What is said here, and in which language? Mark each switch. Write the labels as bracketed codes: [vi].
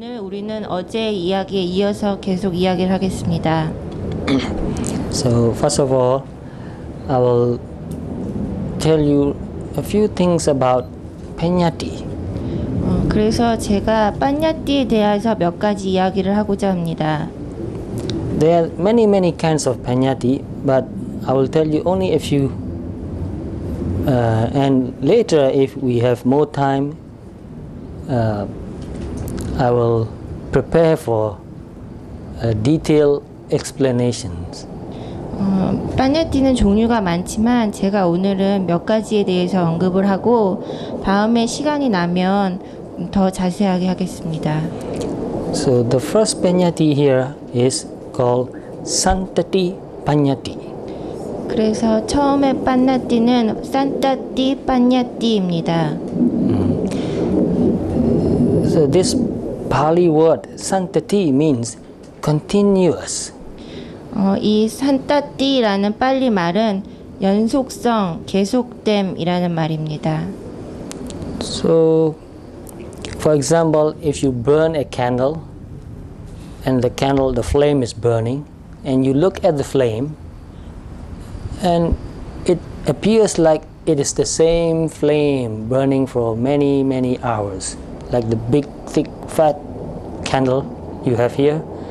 [ko] 우리는 어제 이야기에 이어서 계속 이야기를 하겠습니다. [en] So first of all, I will tell you a few things about Peñati. [ko] 그래서 제가 빠냐띠에 대해서 몇 가지 이야기를 하고자 합니다. [en] There are many kinds of Peñati, but I will tell you only a few. And later, if we have more time, I will prepare for detailed explanations. [ko] 빠냐띠는 종류가 많지만 제가 오늘은 몇 가지에 대해서 언급을 하고 다음에 시간이 나면 더 자세하게 하겠습니다. [en] So the first Peñati here is called Santati Peñati. [ko] 그래서 처음에 빠냐띠는 산타띠 빠냐띠입니다. [en] So this Pali word Santati means continuous. [ko] 이 산타띠라는 빨리 말은 연속성, 계속됨이라는 말입니다. [en] So, for example, if you burn a candle and the flame is burning, and you look at the flame, and it appears like it is the same flame burning for many hours, like the big, thick, fat candle you have here.